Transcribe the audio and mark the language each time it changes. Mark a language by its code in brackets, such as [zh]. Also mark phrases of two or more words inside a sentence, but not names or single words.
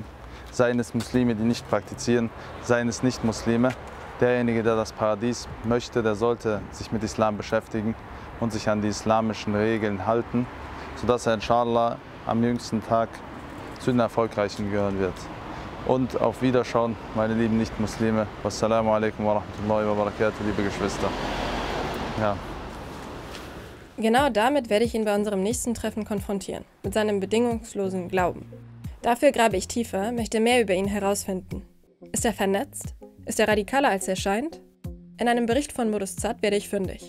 [de] Seien es Muslime, die nicht praktizieren, seien es Nicht-Muslime. Derjenige, der das Paradies möchte, der sollte sich mit Islam beschäftigen und sich an die islamischen Regeln halten, sodass er inshallah am jüngsten Tag zu den Erfolgreichen gehören wird. Und auf Wiederschauen, meine lieben Nicht-Muslime. [ar] والسلام عليكم ورحمة الله وبركاته, [de] liebe Geschwister. Ja. Genau damit werde ich ihn bei unserem nächsten Treffen konfrontieren, mit seinem bedingungslosen Glauben. Dafür grabe ich tiefer, möchte mehr über ihn herausfinden. Ist er vernetzt? Ist er radikaler, als er scheint? In einem Bericht von Modus Zat werde ich fündig.